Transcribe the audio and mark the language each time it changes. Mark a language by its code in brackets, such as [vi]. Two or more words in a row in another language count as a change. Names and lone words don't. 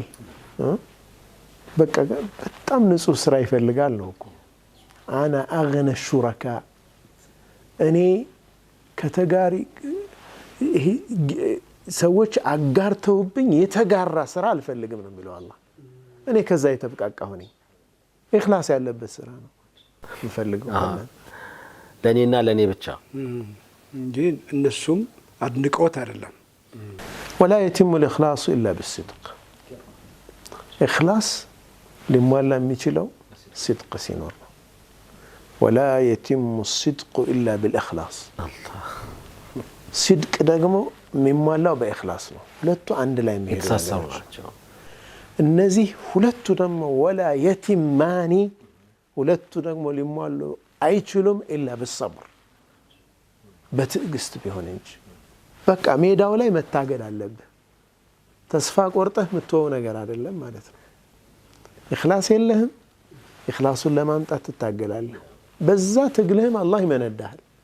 [am] በቃ በጣም ንጹህ ስራ ይፈልጋል ነው እኮ [ar] أنا أغنى الشركاء [am] እኔ ከተጋሪ ሰዎች አጋርተውብኝ የተጋራ ስራ አልፈልግም ነው የሚለው አላህ። እኔ ከዛ የተብቃቃሁ ነኝ። ኢኽላስ ያለበት ስራ ነው የምፈልገው ለኔና ለኔ ብቻ እንጂ እነሱም አድንቀውት አይደለም። ወላ [ar] يتم الإخلاص إلا بالصدق إخلاص [am] ሊሟላ የሚችለው صدق ሲኖር ነው። [ar] ولا يتم الصدق إلا بالإخلاص [am] صدق ደግሞ የሚሟላው በኢኽላስ ነው። ሁለቱ አንድ ላይ የሚሄዱ ናቸው። እነዚህ ሁለቱ ደግሞ [ar] ولا يتمان [am] ሁለቱ ደግሞ ሊሟሉ አይችሉም [ar] إلا بالصبر [am] በትዕግስት ቢሆን እንጂ በቃ ሜዳው ላይ መታገል አለብህ። ተስፋ ቆርጠህ የምትወው ነገር አይደለም ማለት ነው። ኢኽላስ የለህም፣ ኢኽላሱን ለማምጣት ትታገላለህ። በዛ ትግልህም አላህ ይመነዳሃል፣